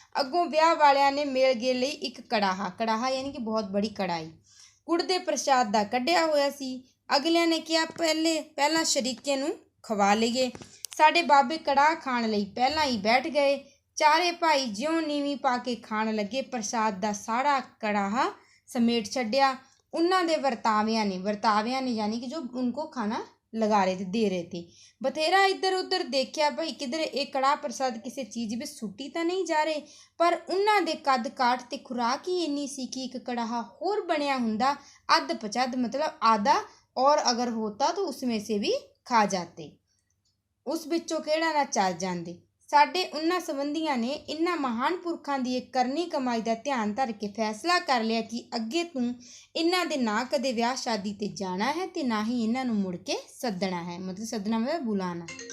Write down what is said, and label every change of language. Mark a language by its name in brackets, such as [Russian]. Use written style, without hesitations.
[Punjabi] ਅੱਗੋਂ ਵਿਆਹ ਵਾਲਿਆਂ ਨੇ ਮੇਲ ਗੇ ਲਈ ਇੱਕ ਕੜਾਹਾ ਯਾਨੀ ਕਿ ਬਹੁਤ ਬੜੀ ਕੜਾਈ ਗੁੜ ਦੇ ਪ੍ਰਸ਼ਾਦ ਦਾ ਕੱਢਿਆ ਹੋਇਆ ਸੀ। ਅਗਲਿਆਂ ਨੇ ਕਿਹਾ ਪਹਿਲਾਂ ਸ਼ਰੀਕੇ ਨੂੰ ਖਵਾ ਲਈਏ। ਸਾਡੇ ਬਾਬੇ ਕੜਾਹ ਖਾਣ ਲਈ ਪਹਿਲਾਂ ਹੀ ਬੈਠ ਗਏ। ਚਾਰੇ ਭਾਈ ਜਿਉਂ ਨੀਵੀਂ ਪਾ ਕੇ ਖਾਣ ਲੱਗੇ, ਪ੍ਰਸਾਦ ਦਾ ਸਾਰਾ ਕੜਾਹ ਸਮੇਟ ਛੱਡਿਆ। ਉਹਨਾਂ ਦੇ ਵਰਤਾਵਿਆਂ ਨੇ [Hindi] यानी कि जो उनको खाना लगा रहे थे, दे रहे थे, बथेरा इधर उधर देखिया भाई किधर ये कड़ाह प्रसाद किसी चीज़ [Punjabi] ਵਿੱਚ ਸੁੱਟੀ ਤਾਂ [Hindi] नहीं जा रहे। [Punjabi] पर ਉਹਨਾਂ ਦੇ ਕੱਦ ਕਾਠ ਤੇ ਖੁਰਾਕ ਹੀ ਇੰਨੀ ਸੀ ਕਿ ਇੱਕ ਕੜਾਹ ਹੋਰ ਬਣਿਆ ਹੁੰਦਾ ਅੱਧ ਪਚੱਧ, [Hindi] मतलब आधा, और अगर होता तो उसमें से भी खा जाते, [Punjabi] ਉਸ ਵਿੱਚੋਂ ਕਿਹੜਾ ਨਾ ਚੱਲ ਜਾਂਦੇ। ਸਾਡੇ ਉਹਨਾਂ ਸੰਬੰਧੀਆਂ ਨੇ ਇਹਨਾਂ ਮਹਾਨ ਪੁਰਖਾਂ ਦੀ ਇੱਕ ਕਰਨੀ ਕਮਾਈ ਦਾ ਧਿਆਨ ਧਰ ਕੇ ਫੈਸਲਾ ਕਰ ਲਿਆ ਕਿ ਅੱਗੇ ਤੂੰ ਇਹਨਾਂ ਦੇ ਨਾ ਕਦੇ ਵਿਆਹ ਸ਼ਾਦੀ 'ਤੇ ਜਾਣਾ ਹੈ ਅਤੇ ਨਾ ਹੀ ਇਹਨਾਂ ਨੂੰ ਮੁੜ ਕੇ ਸੱਦਣਾ ਹੈ, मतलब ਸੱਦਣਾ ਮਤਲਬ ਬੁਲਾਉਣਾ।